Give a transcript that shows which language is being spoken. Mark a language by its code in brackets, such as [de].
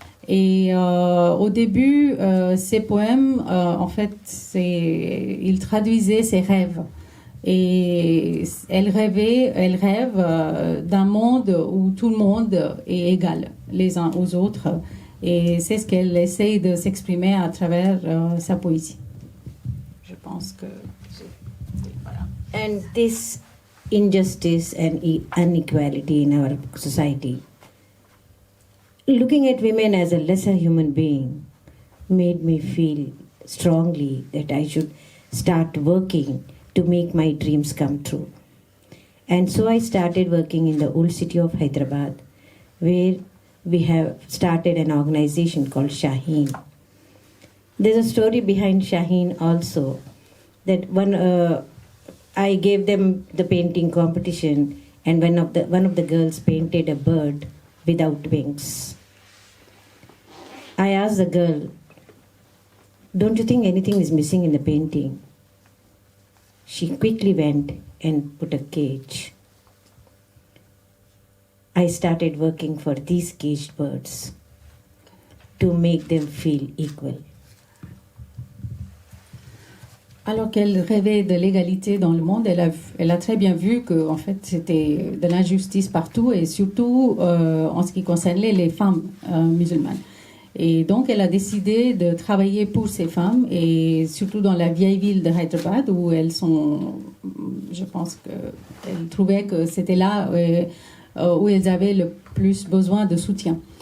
[fr] Et au début, ces poèmes, en fait, ils traduisaient ses rêves. Et elle rêve d'un monde où tout le monde est égal les uns aux autres. Et c'est ce qu'elle essaye de s'exprimer à travers sa poésie. Je pense que... Voilà. [en] And this injustice and inequality in our society, looking at women as a lesser human being, made me feel strongly that I should start working to make my dreams come true. And so I started working in the old city of Hyderabad, where we have started an organization called Shaheen. There's a story behind Shaheen also, that I gave them the painting competition, and one of the girls painted a bird without wings. I asked the girl, "Don't you think anything is missing in the painting?" She quickly went and put a cage. I started working for these caged birds to make them feel equal. [fr] Alors qu'elle rêvait de l'égalité dans le monde, elle a très bien vu que en fait, c'était de l'injustice partout et surtout en ce qui concernait les femmes musulmanes. Et donc, elle a décidé de travailler pour ces femmes et surtout dans la vieille ville de Hyderabad où elles sont, je pense qu'elle trouvait que c'était là où elles avaient le plus besoin de soutien.